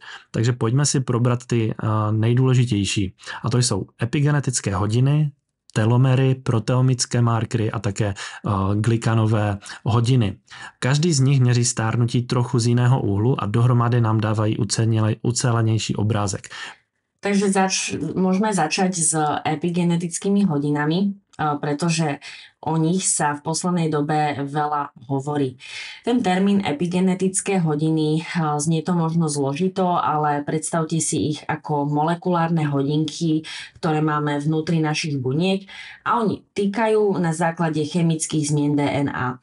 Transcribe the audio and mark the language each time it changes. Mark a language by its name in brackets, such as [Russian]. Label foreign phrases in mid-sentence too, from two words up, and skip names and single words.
[Czech] Takže pojďme si probrat ty nejdůležitější. A to jsou epigenetické hodiny, telomery, proteomické markery a také glykanové hodiny. Každý z nich měří stárnutí trochu z jiného úhlu a dohromady nám dávají ucelenější obrázek. [Slovak] Takže môžeme začať s epigenetickými hodinami, pretože o nich sa v poslednej dobe veľa hovorí. Ten termín epigenetické hodiny, znie to možno zložito, ale predstavte si ich ako molekulárne hodinky, ktoré máme vnútri našich buniek a oni týkajú na základe chemických zmien DNA.